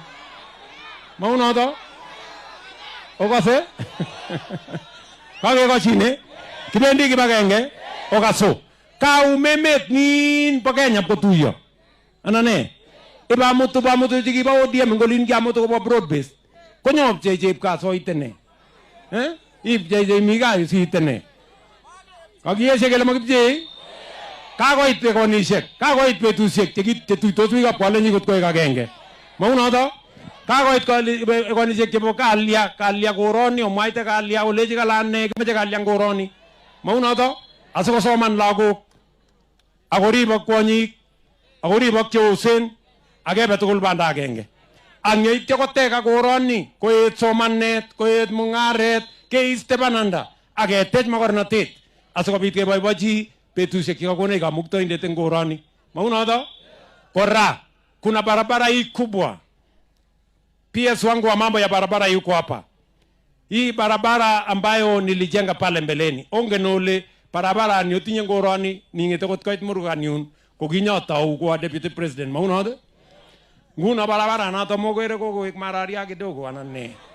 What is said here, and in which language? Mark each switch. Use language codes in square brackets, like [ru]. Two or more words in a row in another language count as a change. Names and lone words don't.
[kln] Maunoto? Okase? Kakikashine kibendi kibagenge okaso. Kaumemet nin po Kenya kotuyo. Anane? Ibamutu chikiba ODM ngolin kiamutu kobo [en] broad based. [kln] Konyop chep kaso itene. If JJ miga si itene. Kakiyeshe kele makipje. Kakoit pekonishek, kakoit betusiek chetuitos biikab kolenjin kot koek agenge. Maunoto? Kakoit pekonishek chebo kalya koroni omwaite kalya olechi kalane kimeche kalya koroni. Maunoto? Asikosoman lagok akoribok kwonyik akoribok cheosen akebe tugul banda agenge. Ang yeityo koteka koroni koet somanet, koet mung'aret, keiste bananda aketech makornatet asikobit keboibochi betusiek chekakonech kamuktoindet eng koroni. Maunoto? [sw] Kora kuna barabara hii kubwa. PS wangu wa mambo ya barabara yuko hapa. Hii barabara ambayo nilijenga pale mbeleni. [kln] Ongen ole barabara ni otinye koroni ningete kot koit Murugan yun kokinyotau kwa [en] deputy president. [kln] Maunoto? Nguna barabara nato mogere kokoek mararia kidogo anan ne?